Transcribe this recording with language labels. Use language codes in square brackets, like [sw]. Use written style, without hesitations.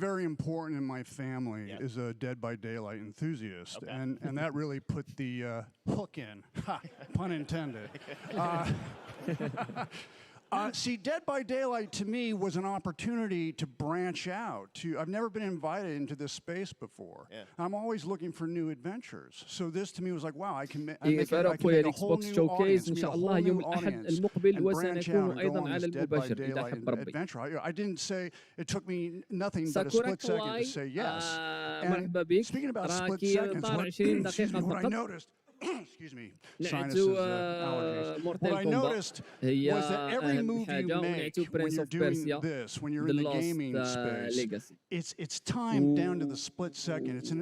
[en] very important in my family is a Dead by Daylight enthusiast, and that really put the hook in, pun intended. See, Dead by Daylight to me was an opportunity to branch out. I've never been invited into this space before. I'm always looking for new adventures. So this to me was like, wow, I can make a whole new audience, [ar] إن شاء الله يوم الأحد المقبل وسنكون أيضا على المباشر إذا حب ربي. [en] I didn't say it took me nothing but a split second to say yes. [ar] مرحبا بك. [en] Speaking about split seconds, what I noticed. Excuse me, sinuses, allergies. What I noticed was that every move you make when you're doing this, when you're in the gaming space, it's timed down to the split second.